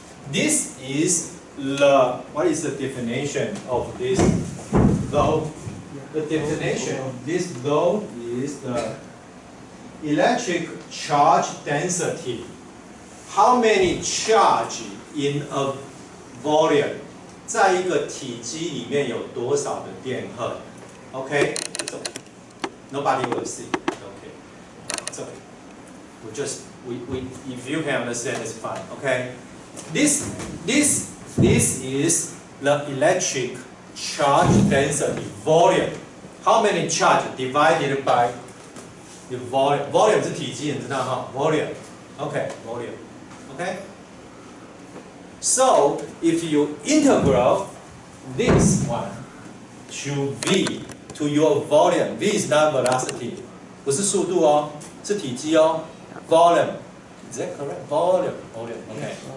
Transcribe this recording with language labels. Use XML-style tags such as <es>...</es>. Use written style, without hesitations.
<en>This is what is the definition of this load? The definition of this load is the electric charge density. How many charge in a volume?</en> <zh>在一个体积里面有多少的电荷 ？</zh> <en>Okay, it's okay. Nobody will see. Okay, it's okay. If you can understand, it's fine. Okay. This is the electric charge density volume. How many charge divided by the volume?</en> <zh>Volume 是体积，你知道哈 ？Volume.</zh> <en>Okay, volume. Okay. So if you integral this one to v to your volume, v is not velocity,</en> <zh>不是速度哦，是体积哦。</zh> <en>Volume. Is that correct? Volume. Okay.</en>